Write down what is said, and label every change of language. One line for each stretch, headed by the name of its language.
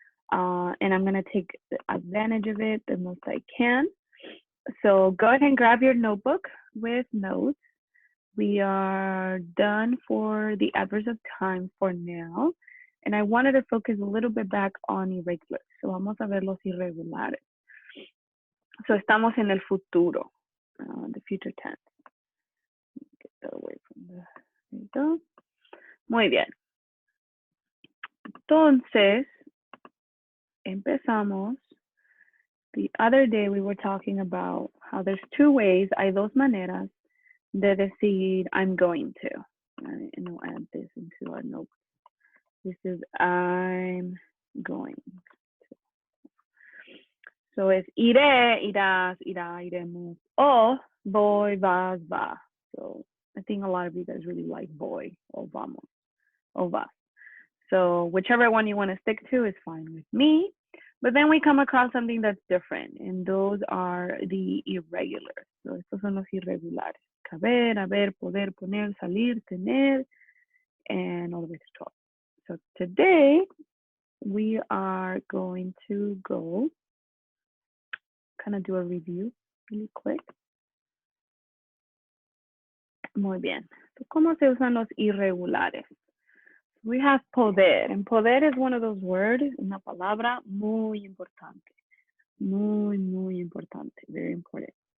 English: And I'm gonna take advantage of it the most I can. So go ahead and grab your notebook with notes. We are done for the adverbs of time for now. And I wanted to focus a little bit back on irregulars.
Spanish: So vamos a ver los irregulares. So estamos en el futuro,
English: the future tense. Get that away from the, there you go.
Spanish: Muy bien. Entonces, empezamos.
English: The other day we were talking about how there's two ways,
Spanish: hay dos maneras de decir
English: I'm going to. Right? And we'll add this into our notes. This is I'm going to.
Spanish: So es iré, irás, irá, iremos. O voy, vas, va.
English: So I think a lot of you guys really like voy or vamos or vas. So whichever one you want to stick to is fine with me. But then we come across something that's different, and those are the irregulars.
Spanish: So estos son los irregulares. Caber, haber, poder, poner, salir, tener,
English: and all the way to 12. So today we are going to go kind of do a review really quick.
Spanish: Muy bien.
English: So,
Spanish: ¿cómo se usan los irregulares?
English: We have poder, and poder is one of those words,
Spanish: una palabra muy importante. Muy, muy importante,
English: very important.